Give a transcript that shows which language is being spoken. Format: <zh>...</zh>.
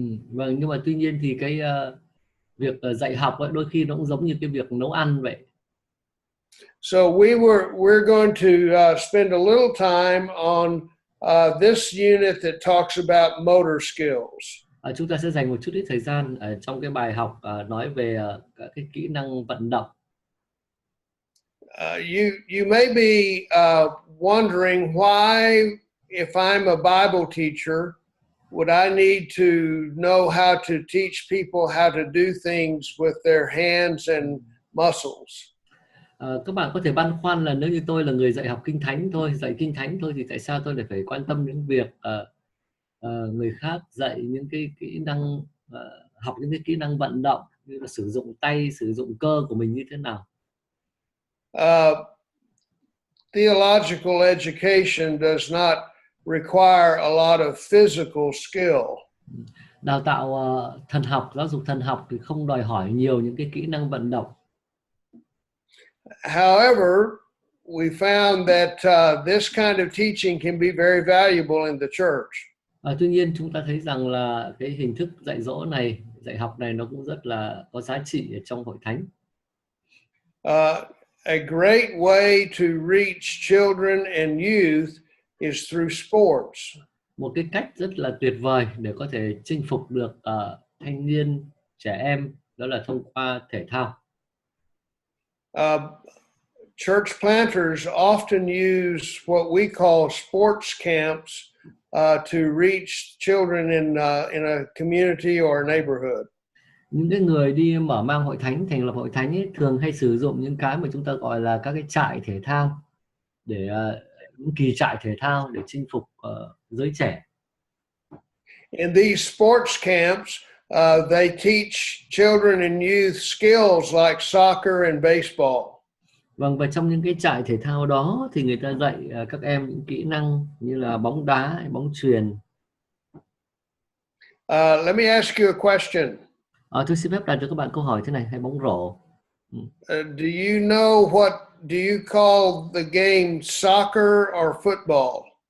<vi>Vâng, nhưng mà tuy nhiên thì cái việc dạy học ấy, đôi khi nó cũng giống như cái việc nấu ăn vậy.</vi> <en>So we're going to spend a little time on this unit that talks about motor skills.</en> <vi>Chúng ta sẽ dành một chút ít thời gian ở trong cái bài học nói về các cái kỹ năng vận động.</vi> <en>You may be wondering why, if I'm a Bible teacher, would I need to know how to teach people how to do things with their hands and muscles?</en> <vi>Các bạn có thể băn khoăn là nếu như tôi là người dạy học kinh thánh thôi, dạy kinh thánh thôi, thì tại sao tôi lại phải quan tâm đến việc người khác dạy những cái kỹ năng, học những cái kỹ năng vận động như là sử dụng tay, sử dụng cơ của mình như thế nào?</vi> <en>Theological education does not require a lot of physical skill.</en> <vi>Đào tạo thần học, giáo dục thần học thì không đòi hỏi nhiều những cái kỹ năng vận động.</vi> <en>However, we found that this kind of teaching can be very valuable in the church.</en> <vi>Tuy nhiên chúng ta thấy rằng là cái hình thức dạy dỗ này, dạy học này nó cũng rất là có giá trị ở trong hội thánh.</vi> <en>A great way to reach children and youth is through sports.</en> <vi>Một cái cách rất là tuyệt vời để có thể chinh phục được thanh niên, trẻ em, đó là thông qua thể thao.</vi> <en>Church planters often use what we call sports camps to reach children in a community or a neighborhood.</en> <vi>Những cái người đi mở mang hội thánh, thành lập hội thánh ấy, thường hay sử dụng những cái mà chúng ta gọi là các cái trại thể thao, để những kỳ trại thể thao để chinh phục giới trẻ.</vi> <en>In these sports camps, they teach children and youth skills like soccer and baseball.</en> <vi>Vâng, và trong những cái trại thể thao đó thì người ta dạy các em những kỹ năng như là bóng đá, bóng chuyền.</vi> <en>Let me ask you a question.</en> <vi>Tôi xin phép đặt cho các bạn câu hỏi thế này, hay bóng rổ.</vi> <en>Do you know do you call the game soccer or football?</en>